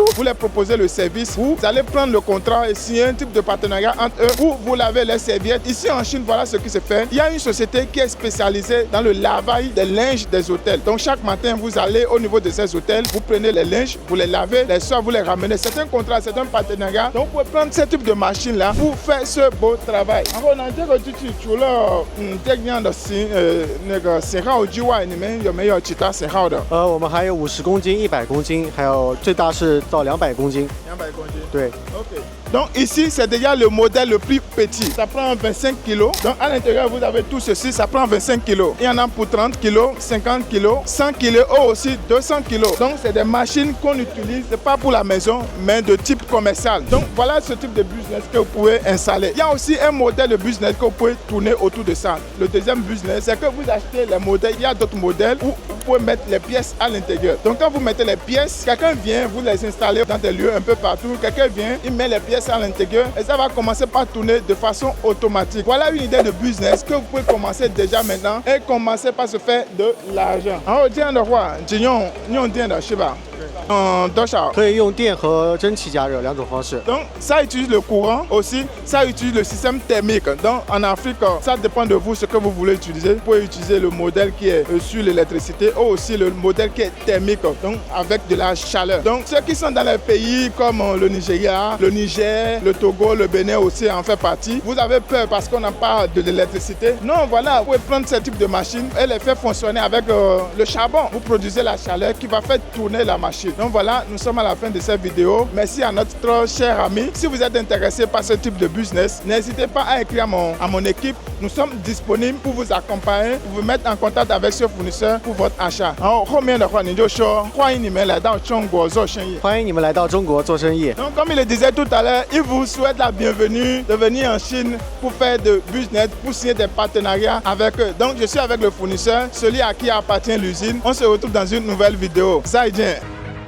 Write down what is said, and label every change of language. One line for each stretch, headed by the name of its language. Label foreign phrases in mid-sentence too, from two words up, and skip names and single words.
French: Vous leur proposez le service. Vous allez prendre le contrat et signer un type de partenariat entre eux où vous lavez les serviettes. Ici en Chine, voilà ce qui se fait. Il y a une société qui est spécialisée dans le lavage des linges des hôtels. Donc chaque matin, vous allez au niveau de ces hôtels, vous prenez les linges, vous les lavez, les soirs, vous les ramenez. C'est un contrat, c'est un partenariat. Donc vous pouvez prendre ce type de machine-là pour faire ce beau travail.
Chinese: 我们还有50公斤、100公斤，还有最大是到200公斤。 200公斤。对。 OK.
French: Donc ici, c'est déjà le modèle le plus petit. Ça prend 25 kg. Donc à l'intérieur, vous avez tout ceci, ça prend 25 kg. Il y en a pour 30 kg, 50 kg, 100 kg ou aussi 200 kg. Donc c'est des machines qu'on utilise, pas pour la maison, mais de type commercial. Donc voilà ce type de business que vous pouvez installer. Il y a aussi un modèle de business que vous pouvez tourner autour de ça. Le deuxième business, c'est que vous achetez les modèles. Il y a d'autres modèles où vous pouvez mettre les pièces à l'intérieur. Donc quand vous mettez les pièces, quelqu'un vient, vous les installez dans des lieux un peu partout. Quelqu'un vient, il met les pièces à l'intérieur et ça va commencer par tourner de façon automatique. Voilà une idée de business que vous pouvez commencer déjà maintenant et commencer par se faire de l'argent.
Chinese: 可以用电和蒸汽加热两种方式。
French: Donc ça utilise le courant aussi, ça utilise le système thermique. Donc en Afrique, ça dépend de vous ce que vous voulez utiliser. Vous pouvez utiliser le modèle qui est sur l'électricité ou aussi le modèle qui est thermique, donc avec de la chaleur. Donc ceux qui sont dans les pays comme le Nigeria, le Niger, le Togo, le Bénin aussi en fait partie. Vous avez peur parce qu'on n'a pas de l'électricité. Non, voilà, vous pouvez prendre ce type de machine et les faire fonctionner avec le charbon. Vous produisez la chaleur qui va faire tourner la machine. Donc voilà, nous sommes à la fin de cette vidéo. Merci à notre cher ami. Si vous êtes intéressé par ce type de business, n'hésitez pas à écrire à mon équipe. Nous sommes disponibles pour vous accompagner, pour vous mettre en contact avec ce fournisseur pour votre achat.
Chinese: 欢迎你们来到中国做生意。
French: Donc comme il le disait tout à l'heure, il vous souhaite la bienvenue de venir en Chine pour faire de business, pour signer des partenariats avec eux. Donc je suis avec le fournisseur, celui à qui appartient l'usine. On se retrouve dans une nouvelle vidéo. Zaijian.